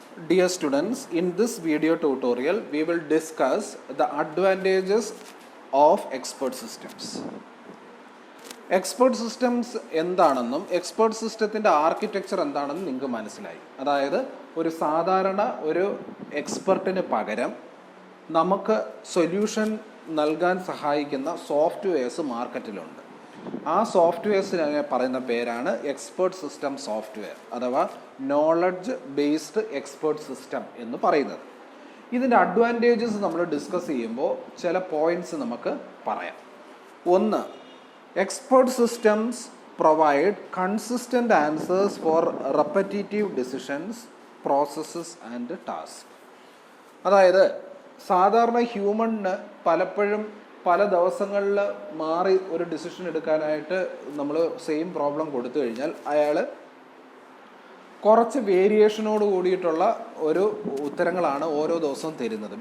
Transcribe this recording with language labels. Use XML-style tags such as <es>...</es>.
<en>Dear students, in this video tutorial, we will discuss the advantages of expert systems.</en> <ml>Expert systems എന്താണെന്നും expert സിസ്റ്റത്തിൻ്റെ architecture എന്താണെന്നും നിങ്ങൾക്ക് മനസ്സിലായി. അതായത് ഒരു സാധാരണ ഒരു എക്സ്പെർട്ടിന് പകരം നമുക്ക് സൊല്യൂഷൻ നൽകാൻ സഹായിക്കുന്ന സോഫ്റ്റ്വെയർസ് മാർക്കറ്റിലുണ്ട്. ആ സോഫ്റ്റ്വെയർസിനെ പറയുന്ന പേരാണ് എക്സ്പേർട്ട് സിസ്റ്റം സോഫ്റ്റ്വെയർ അഥവാ നോളജ് ബേസ്ഡ് എക്സ്പേർട്ട് സിസ്റ്റം എന്ന് പറയുന്നത്. ഇതിൻ്റെ അഡ്വാൻറ്റേജസ് നമ്മൾ ഡിസ്കസ് ചെയ്യുമ്പോൾ ചില പോയിൻറ്റ്സ് നമുക്ക് പറയാം. ഒന്ന്,</ml> <en>expert systems provide consistent answers for repetitive decisions, processes and tasks.</en> <ml>അതായത് സാധാരണ ഹ്യൂമണിന് പലപ്പോഴും പല ദിവസങ്ങളിൽ മാറി ഒരു ഡിസിഷൻ എടുക്കാനായിട്ട് നമ്മൾ സെയിം പ്രോബ്ലം കൊടുത്തു കഴിഞ്ഞാൽ അയാൾ കുറച്ച് വേരിയേഷനോട് കൂടിയിട്ടുള്ള ഒരു ഉത്തരങ്ങളാണ് ഓരോ ദിവസവും തരുന്നത്.</ml>